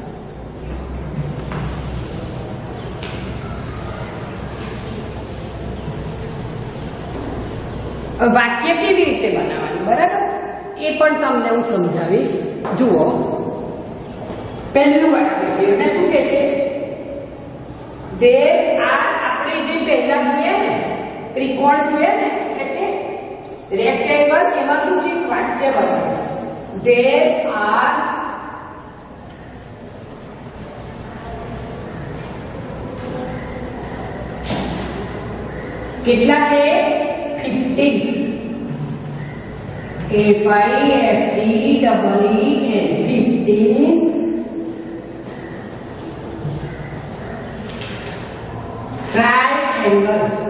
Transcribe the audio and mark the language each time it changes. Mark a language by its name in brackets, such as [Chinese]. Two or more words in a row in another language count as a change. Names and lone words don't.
[Gujarati] વાક્ય કેવી રીતે બનાવવાનું, બરાબર, એ પણ તમને હું સમજાવીશ. જુઓ, પહેલું વાક્ય છે એને શું કહે છે? [English] there are, [Gujarati] આપણે જે પહેલા જોયા ને ત્રિકોણ જોયા ને એટલે રેક્ટેંગલ, એમાં શું છે? વાક્ય બનાવીશ. [English] there are [Gujarati] કેટલા છે? 15. FIFTEEN 15 ટ્રાયેંગલ.